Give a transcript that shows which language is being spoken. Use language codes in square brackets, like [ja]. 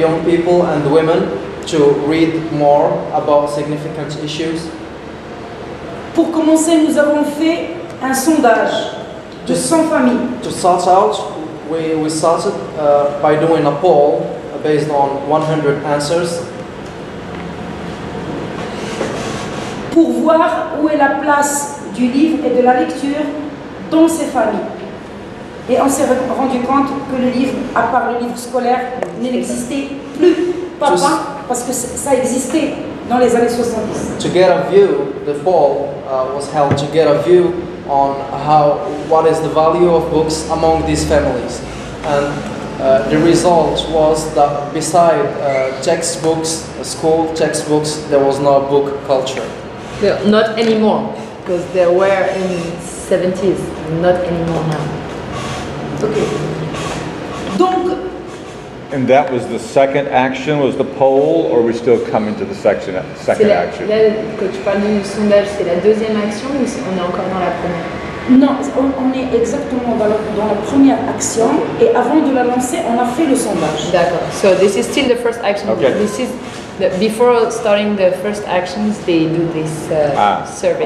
[en] young people and women to read more about significant issues. [fr] Pour commencer, nous avons fait un sondage de 100 familles. [en] To start out, we started by doing a poll based on 100 answers [fr] Pour voir où est la place du livre et de la lecture dans ces familles. Et on s'est rendu compte que le livre, à part le livre scolaire, n'existait plus. Pas [en] Just- [fr] parce que ça existait, dans les années 70. [en] To get a view, the poll was held to get a view on what is the value of books among these families. And the result was that beside textbooks, school textbooks, there was no book culture. Not anymore, because there were in 70s, not anymore now. [fr] Okay. Donc, [en] And that was the second action, was the poll, or are we still coming to the second action? [fr] Là, quand tu parles du sondage, c'est la deuxième action ou on est encore dans la première? non, on est exactement dans la première action et avant de la lancer, on a fait le sondage. D'accord. [en] So this is still the first action. Okay. This is before starting the first actions, they do this survey.